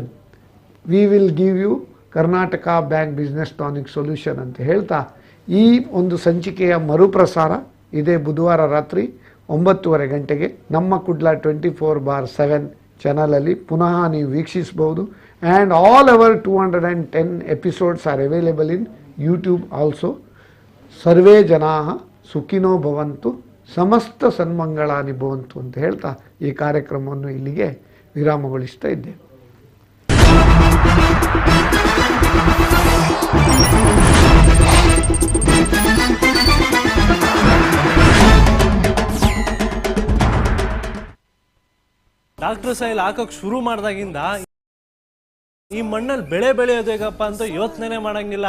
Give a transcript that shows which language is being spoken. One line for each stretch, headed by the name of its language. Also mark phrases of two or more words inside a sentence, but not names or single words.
English: We will give you
Kannada: ಕರ್ನಾಟಕ ಬ್ಯಾಂಕ್ ಬಿಸ್ನೆಸ್ ಟಾನಿಕ್ ಸೊಲ್ಯೂಷನ್ ಅಂತ ಹೇಳ್ತಾ ಈ ಒಂದು ಸಂಚಿಕೆಯ ಮರುಪ್ರಸಾರ ಇದೇ ಬುಧವಾರ ರಾತ್ರಿ 9:30 ಗಂಟೆಗೆ ನಮ್ಮ ಕುಡ್ಲ 24/7 ಚಾನಲಲ್ಲಿ ಪುನಃ ನೀವು ವೀಕ್ಷಿಸಬಹುದು.
English: And all our 210 episodes are available in YouTube also.
Sanskrit: ಸರ್ವೇ ಜನಾಃ ಸುಖಿನೋ ಭವಂತು, ಸಮಸ್ತ ಸನ್ಮಂಗಳಾನಿ ಭವಂತು
Kannada: ಅಂತ ಹೇಳ್ತಾ ಈ ಕಾರ್ಯಕ್ರಮವನ್ನು ಇಲ್ಲಿಗೆ ವಿರಾಮಗೊಳಿಸ್ತಾ ಇದ್ದೇವೆ. ಡಾಕ್ಟರ್ ಸೈಲ್ ಹಾಕಕ್ ಶುರು ಮಾಡ್ದಾಗಿಂದ ಈ ಮಣ್ಣಲ್ಲಿ ಬೆಳೆ ಬೆಳೆಯೋದು ಹೇಗಪ್ಪ ಅಂತ ಯೋಚನೆ ಮಾಡಂಗಿಲ್ಲ.